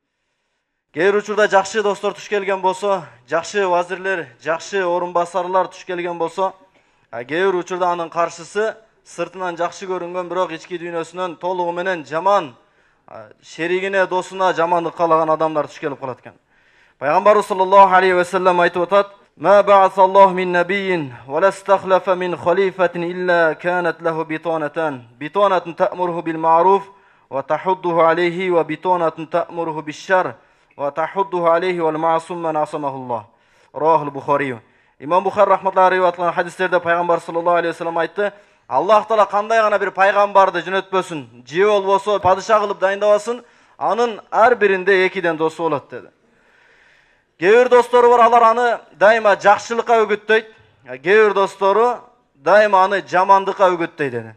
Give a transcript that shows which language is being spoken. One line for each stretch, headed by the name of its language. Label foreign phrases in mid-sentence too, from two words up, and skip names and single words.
Kyrgyz: Кээ бир учурда жакшы достор туш келген болсо, жакшы вазирлер, жакшы орун басарлар туш келген болсо, кээ бир учурда анын каршысы сыртынан жакшы көрүнгөн, бирок ички дүйнөсүнөн толугу менен жаман, шеригине, досуна жамандык каалаган адамдар туш келип калат экен.
Arabic: Пайгамбарыбыз صلى الله عليه وسلم
Kyrgyz: айтып атат:
Arabic: "ما بعث الله من نبي ولا استخلف من خليفة إلا كانت له بطانتان بطانة تأمره بالمعروف وتحضه عليه وبطانة تأمره بالشر وتحضه عليه والمعصوم من عصمه الله." رواه البخاري.
Kyrgyz: Имам Бухари рахматуллахи риwayat кылган хадистерде пайгамбар
Arabic: صلى الله عليه وسلم
Kyrgyz: айтты: Аллах Таала кандай гана бир пайгамбарды жөнөтпөсүн, же болбосо падыша кылып дайындабасын, анын ар биринде экиден досу болот деди. Кээ бир достору бар, алар аны дайыма жакшылыкка өгөттөйт, кээ бир достору дайыма аны жамандыкка өгөттөйт деди.